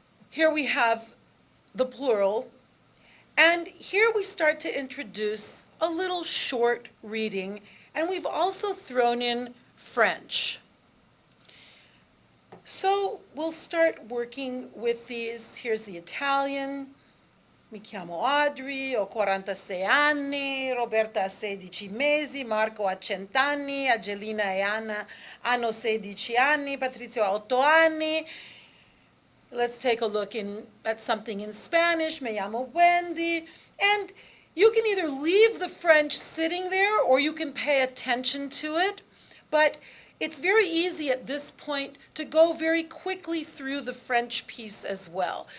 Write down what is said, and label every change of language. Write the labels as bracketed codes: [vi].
[en] Here we have the plural, and here we start to introduce a little short reading, and we've also thrown in French. So we'll start working with these. Here's the Italian. [it] Mi chiamo Adri, ho 46 anni, Roberta ha 16 mesi, Marco ha 100 anni, Angelina e Anna hanno 16 anni, Patrizio ha 8 anni. [en] Let's take a look at something in Spanish. [es] Me llamo Wendy. [en] And you can either leave the French sitting there, or you can pay attention to it. But it's very easy at this point to go very quickly through the French piece as well.